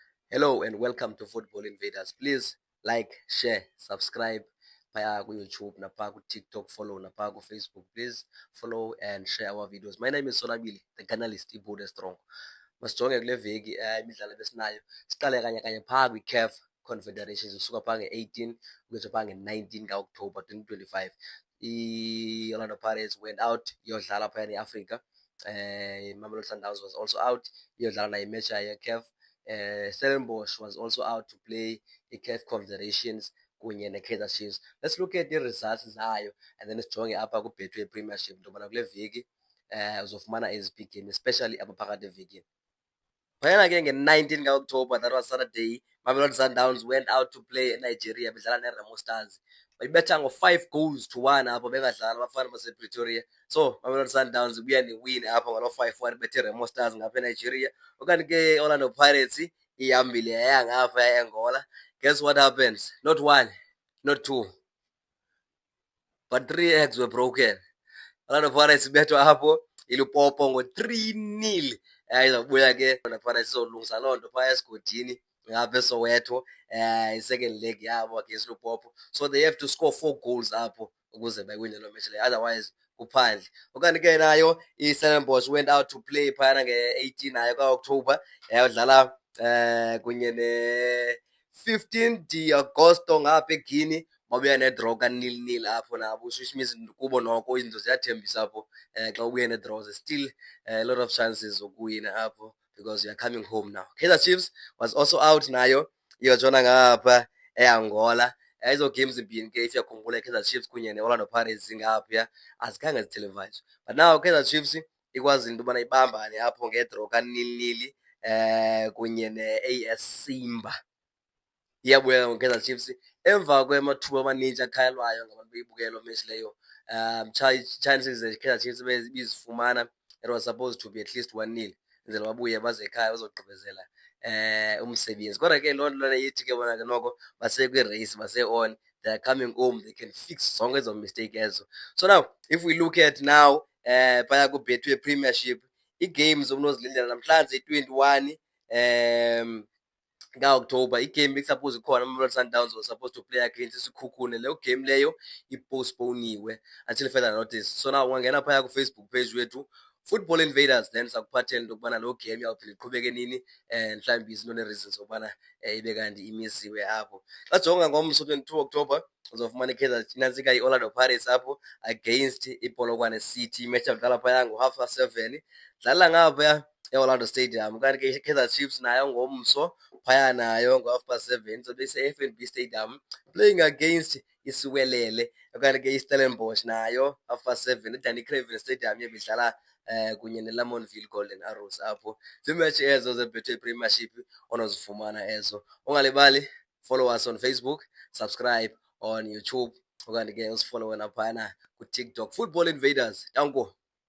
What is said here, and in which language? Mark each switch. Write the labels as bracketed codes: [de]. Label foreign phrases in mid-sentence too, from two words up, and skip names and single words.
[en] Hello and welcome to Football Invaders. Please like, share, subscribe [xh] paya ku-YouTube napaya ku-TikTok, [en] follow [xh] napaya ku-Facebook. [en] Please follow and share our videos. My name is Solabili, the journalist Ibude Strong. [xh] Masijonge kule veki imidlalo ebesinayo. Siqale kanye phaa kwi-CAF Confederations usuka phaa nge-18 ukuyotsho phaa nge-19 ka-October 2025. I-Orlando Pirates [en] went out [xh] iyodlala phaya neAfrica. Mamelodi Sundowns [en] was also out [xh] iyodlala nayo imatch yayo ye-CAF. Stellenbosch was also out to play i-CAF Confederations kunye ne-Kaizer Chiefs. [en] Let's look at the results [xh] zayo [en] and then [xh] sijonge apha ku-Betway Premiership into yobana kule veki uzofumana eziphi iigame especially apha phakathi evekini. Phayana ke nge-19 ka-October, [en] that was Saturday, Mamelodi Sundowns went out to play Nigeria [xh] bedlala neRemo Stars. Bayibetha ngo-5 [en] goals to 1 [xh] apho bengadlala abafana basePretoria. So Mamelodi Sundowns ibuya newin apho ngalo 5-1 bethe Remo Stars ngapha eNigeria. Okanye ke Orlando Pirates ihambile yaya ngapha eAngola. [en] Guess what happens? Not one, not two, but 3 eggs were broken. [xh] Orlando Pirates ibethwa apho iLupopo ngo-3-0. Izakubuya ke Orlando Pirates izolungisa loo nto phaya esigodini ngapha eSoweto i- [en] second leg [xh] yabo against Lupopo. [en] So they have to score 4 goals [xh] apho ukuze bayiwine loo match leyo, otherwise kuphandle. Okanye ke nayo iStellenbosch [en] went out to play [xh] phayana nge-18 nayo ka-October yayodlala kunye ne-15 de-Agosto ngapha eGuinea. Babuya ne-draw ka-0-0 apho nabo, [en] which means [xh] kubo noko izinto ziyathembisa apho. Xa ubuye ne-draw [en] still a lot of chances [xh] zokuwina apho [en] because you are coming home now. [xh] Kaizer Chiefs [en] was also out [xh] nayo iyotshona ngapha eAngola. Ezo games zimbini ke if uyakhumbula iKaizer Chiefs kunye neOrlando Pirates zingapha azikhange ziteleviswe, [en] but now [xh] Kaizer Chiefs ikwazile into yobana ibambane apho nge-draw ka-0-0 kunye ne-AS Simba. Iyabuya ngoKaizer Chiefs emva kwamathuba amaninzi akhalwayo ngabantu beyibukela loo match leyo. Chances Kaizer Chiefs bizifumana, [en] it was supposed to be at least 1-0 [xh] enzela babuye baze ekhaya bazogqibezela umsebenzi. Kodwa ke loo nto lana ithi ke bona ke noko basekwirace, [en] base-on, they are coming home, they can fix [xh] zonke ezo mistake ezo. [en] So now if we look at now [xh] phaya ku-Betway Premiership, ii-games obunozilindela namhlanje i-21 ka-October, igame bekusuppose ikhona [en] Mamelodi Sundowns was supposed to play against iSikhukhune. [xh] Leyo game leyo ipostponiwe [en] until further notice. So now [xh] ungangena phaya ku-Facebook page wethu Football Invaders, then sakuphathela into yokubana loo game iyawuphinda iqhubeke nini mhlawumbi izinto nee-reasons zokubana ibe kanti imisiwe apho. Xa jonga ngomso 22 October uzofumana inantsika i-Orlando Pirates apho against iPolokwane City. Imatch yawudlala phaya ngo-7:30 dlala ngaphaya eOrlando Stadium. Kanti ke iKaizer Chiefs nayo ngomso phaya nayo ngo-7:30 so bese-FNB Stadium [en] playing against [xh] iSiwelele. Okanye ke iStellenbosch nayo 7:30 eDanny Craven Stadium ibidlala kunye neLamontville Golden Arrows apho. Ziimatch ezo zeBetway Premiership onozifumana ezo. [en] Ungalibali follow us on Facebook, subscribe on YouTube, [xh] okanye ke usifollowe naphayana kuTikTok. Football Invaders, tanko.